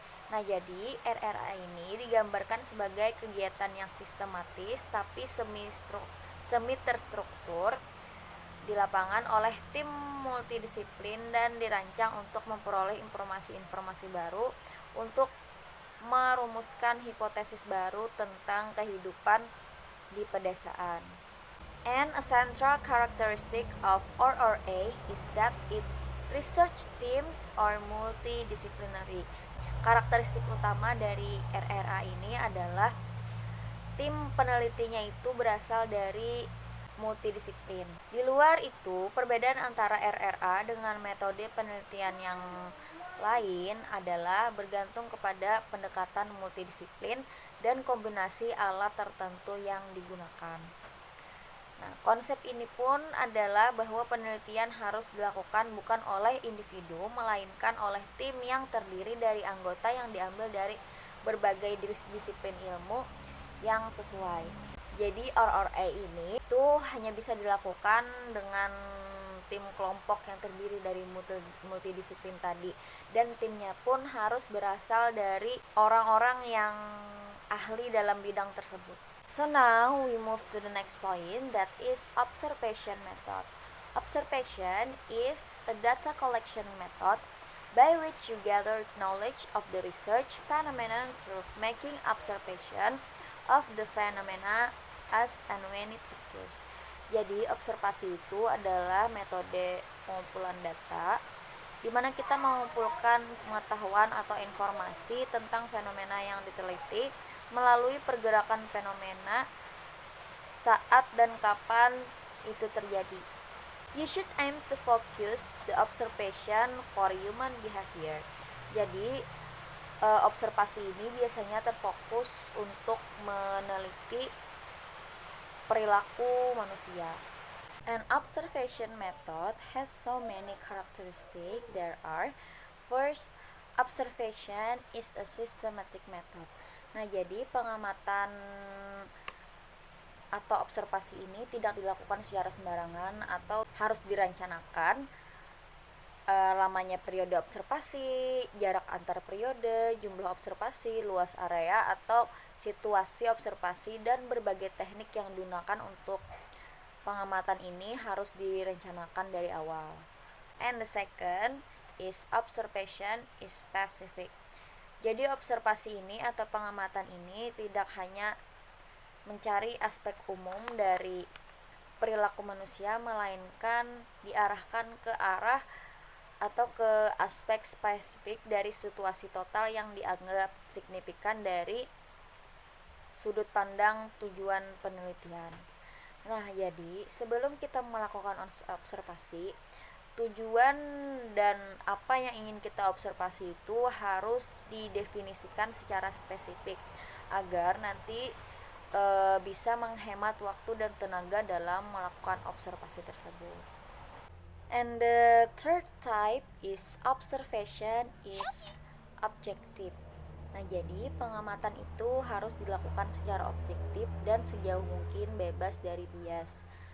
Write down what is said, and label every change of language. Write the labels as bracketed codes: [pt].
[id] Nah, jadi RRA ini digambarkan sebagai kegiatan yang sistematis tapi semi terstruktur di lapangan oleh tim multidisiplin dan dirancang untuk memperoleh informasi-informasi baru untuk merumuskan hipotesis baru tentang kehidupan di pedesaan. [en] And a central characteristic of RRA is that its research teams are multidisciplinary. [id] Karakteristik utama dari RRA ini adalah tim penelitinya itu berasal dari multidisiplin. Di luar itu, perbedaan antara RRA dengan metode penelitian yang lain adalah bergantung kepada pendekatan multidisiplin dan kombinasi alat tertentu yang digunakan. Nah, konsep ini pun adalah bahwa penelitian harus dilakukan bukan oleh individu, melainkan oleh tim yang terdiri dari anggota yang diambil dari berbagai disiplin ilmu yang sesuai. Jadi RRA ini itu hanya bisa dilakukan dengan tim kelompok yang terdiri dari multidisiplin tadi, dan timnya pun harus berasal dari orang-orang yang ahli dalam bidang tersebut. [en] So now we move to the next point, that is observation method. Observation is a data collection method by which you gather knowledge of the research phenomenon through making observation of the phenomena as and when it occurs. [id] Jadi observasi itu adalah metode pengumpulan data di mana kita mengumpulkan pengetahuan atau informasi tentang fenomena yang diteliti melalui pergerakan fenomena saat dan kapan itu terjadi. [en] You should aim to focus the observation for human behavior. [id] Jadi observasi ini biasanya terfokus untuk meneliti perilaku manusia. [en] An observation method has so many characteristics. There are: first, observation is a systematic method. [id] Nah, jadi pengamatan atau observasi ini tidak dilakukan secara sembarangan atau harus direncanakan. Lamanya periode observasi, jarak antar periode, jumlah observasi, luas area atau situasi observasi, dan berbagai teknik yang digunakan untuk pengamatan ini harus direncanakan dari awal. [en] And the second is observation is specific. [id] Jadi observasi ini atau pengamatan ini tidak hanya mencari aspek umum dari perilaku manusia, melainkan diarahkan ke arah atau ke aspek spesifik dari situasi total yang dianggap signifikan dari sudut pandang tujuan penelitian. Nah, jadi sebelum kita melakukan observasi, tujuan dan apa yang ingin kita observasi itu harus didefinisikan secara spesifik agar nanti bisa menghemat waktu dan tenaga dalam melakukan observasi tersebut. [en] And the third type is observation is objective. [id] Nah, jadi pengamatan itu harus dilakukan secara objektif dan sejauh mungkin bebas dari bias.